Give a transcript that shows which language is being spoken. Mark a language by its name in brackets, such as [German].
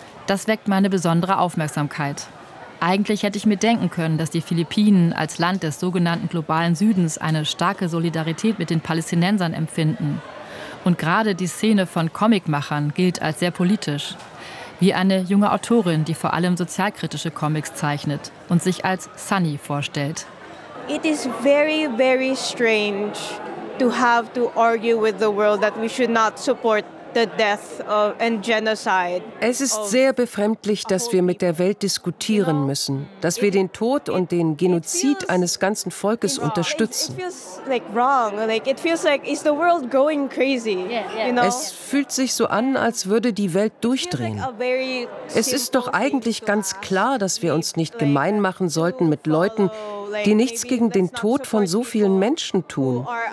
[German] Das weckt meine besondere Aufmerksamkeit. Eigentlich hätte ich mir denken können, dass die Philippinen als Land des sogenannten globalen Südens eine starke Solidarität mit den Palästinensern empfinden. Und gerade die Szene von Comicmachern gilt als sehr politisch. Wie eine junge Autorin, die vor allem sozialkritische Comics zeichnet und sich als Sunny vorstellt. [English] It is very, very strange to have to argue with the world that we should not support the death of and genocide. [German] Es ist sehr befremdlich, dass wir mit der Welt diskutieren müssen, dass wir den Tod und den Genozid eines ganzen Volkes unterstützen. [English] It feels like wrong. Like it feels like is the world going crazy? You know? [German] Es fühlt sich so an, als würde die Welt durchdrehen. Es ist doch eigentlich ganz klar, dass wir uns nicht gemein machen sollten mit Leuten, die nichts gegen den Tod von so vielen Menschen tun.